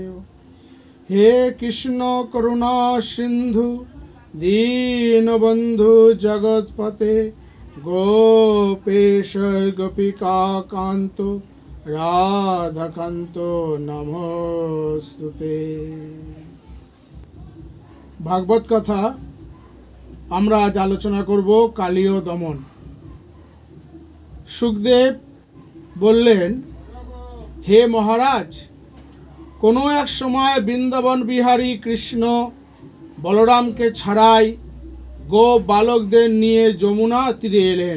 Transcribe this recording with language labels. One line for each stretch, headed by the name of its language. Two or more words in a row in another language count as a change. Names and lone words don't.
Sanskrit: हे कृष्ण करुणा सिंधु दीनबंधु जगतपते गोपेश गोपिका कांतो राधाकांतो नमोस्तुते।
Bangla: ভাগবত কথা আমরা আজ আলোচনা করব কালীয় দমন। সুখদেব বললেন, হে মহারাজ, কোনো এক সময় বৃন্দাবন বিহারী কৃষ্ণ বলরামকে ছাড়াই গো বালকদের নিয়ে যমুনা তীরে এলেন।